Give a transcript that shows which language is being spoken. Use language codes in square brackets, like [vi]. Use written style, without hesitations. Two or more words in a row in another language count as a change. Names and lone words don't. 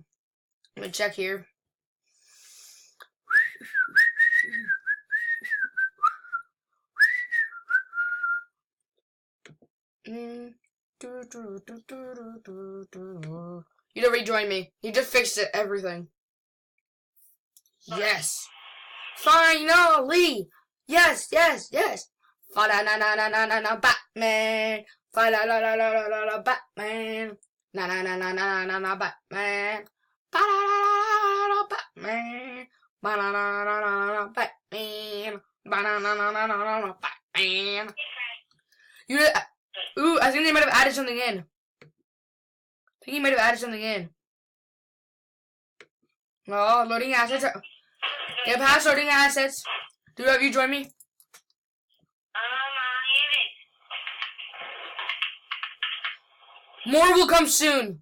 [en] Let me check here. You don't rejoin me. You just fixed it, everything. Yes. Finally. Yes, yes, yes. Fa-da-na-na-na-na-na Batman. Fa-da-la-la-la-la-la Batman. Na-na-na-na-na-na Batman. Ba-da-da-da-da Batman. Ba-da-da-da-da Batman. Ba-da-da-da-da Batman. Ooh, I think they might have added something in. I think he might have added something in. Oh, loading assets. Get past loading assets. Dude, have you joined me? More will come soon.